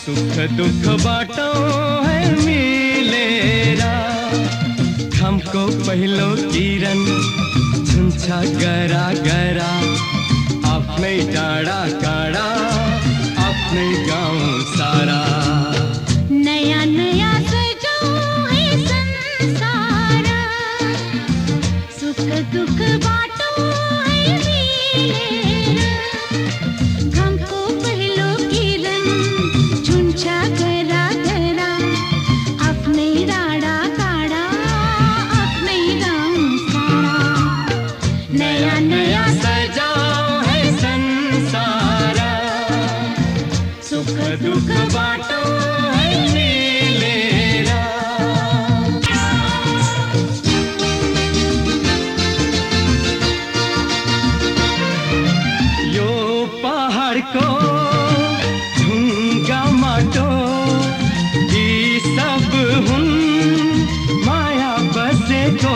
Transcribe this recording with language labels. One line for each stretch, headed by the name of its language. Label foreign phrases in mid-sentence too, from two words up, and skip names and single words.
Nepali: सुख दुख बाटो है मिलेरा घामको पहिलो किरण छुन्छ गरा गरा आफ्नै डाँडा काँडा आफ्नै गाउँ सारा
Hindi: नया नया सजाओ है संसार
Nepali: सुख दुख बाटो है मिलेर घामको पहिलो किरण छुन्छ गरा गरा आफ्नै डाँडा काँडा आफ्नै गाउँ सारा नया नया
Hindi: सजाओ है संसार
Nepali: सुख दुख बाटो है मिलेरा यो पहाडको ढुङ्गा माटो यी सब हुन् माया बसेको